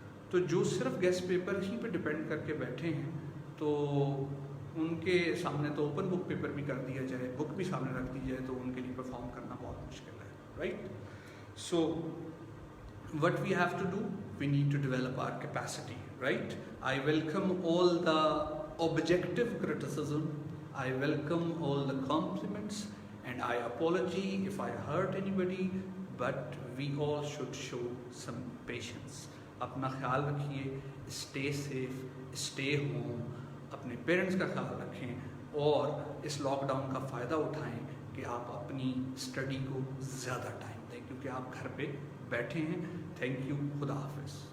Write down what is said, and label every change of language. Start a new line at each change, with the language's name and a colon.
Urdu: تو جو صرف گیسٹ پیپر ہی پہ ڈپینڈ کر کے بیٹھے ہیں، تو ان کے سامنے تو اوپن بک پیپر بھی کر دیا جائے، بک بھی سامنے رکھ دی جائے، تو ان کے لیے پرفارم کرنا بہت مشکل ہے، right?
English: So what we have to do, we need to develop our capacity, right? I welcome all the objective criticism, I welcome all the compliments, and I apologize if I hurt anybody, but we all should show some patience.
Urdu: اپنا خیال رکھیے،
English: stay safe, stay home,
Urdu: اپنے parents کا خیال رکھیں، اور اس lock down کا فائدہ اٹھائیں کہ آپ اپنی اسٹڈی کو زیادہ ٹائم دیں، کیونکہ آپ گھر پہ بیٹھے ہیں. تھینک یو، خدا حافظ.